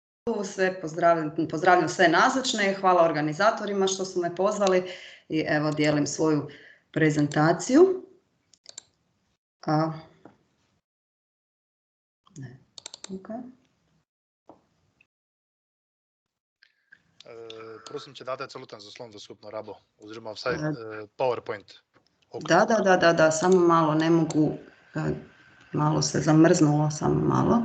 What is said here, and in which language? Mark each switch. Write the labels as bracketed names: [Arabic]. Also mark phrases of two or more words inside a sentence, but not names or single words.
[Croatian] Pozdravljam sve nazočne, hvala organizatorima što su me pozvali i evo dijelim svoju prezentaciju. [Slovenian] Prosim, če date celoten zaslon za skupno rabo, oziroma vsaj PowerPoint. [Croatian] Da, samo malo, ne mogu, malo se zamrznulo, samo malo.